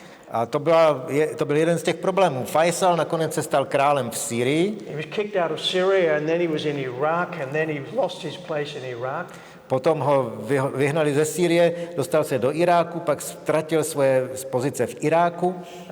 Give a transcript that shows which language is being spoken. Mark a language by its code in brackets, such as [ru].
[cs] A to byl jeden z těch problémů. Faisal nakonec se stal králem v Sýrii. [en] He was kicked out of Syria and then he was in Iraq and then he lost his place in Iraq. [cs] Potom ho vyhnali ze Sýrie, dostal se do Iráku, pak ztratil svoje pozice v Iráku.